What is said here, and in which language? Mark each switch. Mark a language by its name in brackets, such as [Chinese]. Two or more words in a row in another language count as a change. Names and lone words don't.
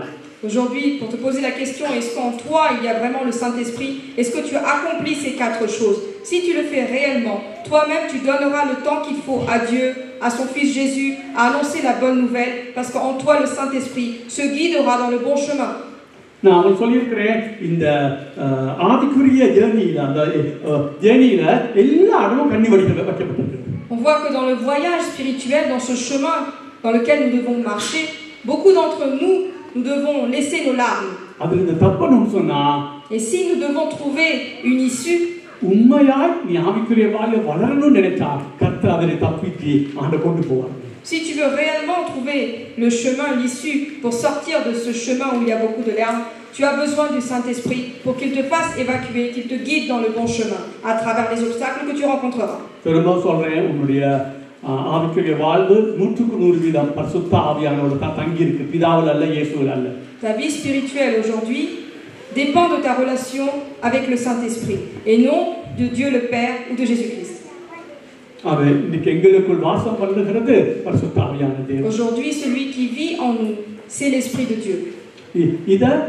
[French] Aujourd'hui, pour te poser la question, est-ce qu'en toi il y a vraiment le Saint-Esprit? Est-ce que tu accomplis ces 4 choses? Si tu le fais réellement, toi-même tu donneras le temps qu'il faut à Dieu, à son Fils Jésus, à annoncer la bonne nouvelle, parce qu'en toi le Saint-Esprit se guidera dans le bon chemin. [Tamil] நான் சொல்லியிருக்கிறேன், இந்த ஆவிக்குரிய ஜேர்னியில அந்த ஜேர்னியில எல்லா இடமும் கண்ணி வைக்கப்பட்டிருக்கு. [French] On voit que dans le voyage spirituel, dans ce chemin dans lequel nous devons marcher, beaucoup d'entre nous nous devons laisser nos larmes. [Tamil] அதிலிருந்து தப்பணும்னு சொன்னா [French] Et si nous devons trouver une issue, [Tamil] உண்மையாய் நீ ஆவிக்குரிய வாழ்வில் வளரணும்னு நினைச்சா கர்த்தர் அதனை தப்பிச்சு ஆண்ட கொண்டு போவார். [French] si tu veux réellement trouver le chemin, l'issue pour sortir de ce chemin où il y a beaucoup de larmes, tu as besoin du Saint-Esprit pour qu'il te fasse évacuer, qu'il te guide dans le bon chemin à travers les obstacles que tu rencontreras. [Tamil] திரும்ப சொல்றேன், உன்னுடைய ஆவிக்குரிய வாழ்வு 100% பரிசுத்த ஆவியானவரோட தான் தங்கி இருக்கு, பிதாவில் அல்ல, இயேசுவில் அல்ல. [French] Ta vie spirituelle aujourd'hui dépend de ta relation avec le Saint-Esprit et non de Dieu le Père ou de Jésus-Christ. Aujourd'hui, celui qui vit en nous, c'est l'Esprit de Dieu. Il